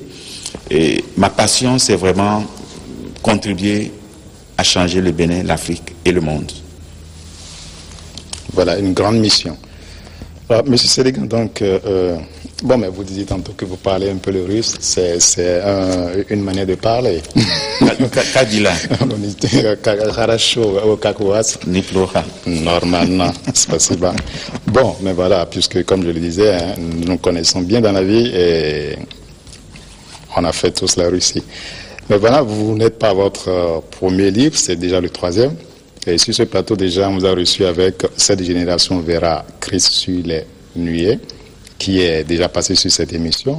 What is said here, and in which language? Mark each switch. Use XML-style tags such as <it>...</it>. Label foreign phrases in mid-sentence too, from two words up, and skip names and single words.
<fr>Et ma passion, c'est vraiment contribuer à changer le Bénin, l'Afrique et le monde. Voilà, une grande mission. Alors, monsieur Sedegan, donc, Bon, mais vous disiez tantôt que vous parlez un peu le russe, c'est une manière de parler.</fr> <ru>Kadila. Хорошо, как у вас? Неплохо. Normalement, спасибо.</ru> <fr>Bon, mais voilà, puisque comme je le disais, hein, nous nous connaissons bien dans la vie et on a fait tous la Russie. Mais voilà, vous n'êtes pas votre premier livre, c'est déjà le 3e. Et sur ce plateau, déjà, on vous a reçu avec Cette génération verra Christ sur les nuées, qui est déjà passé sur cette émission.</fr>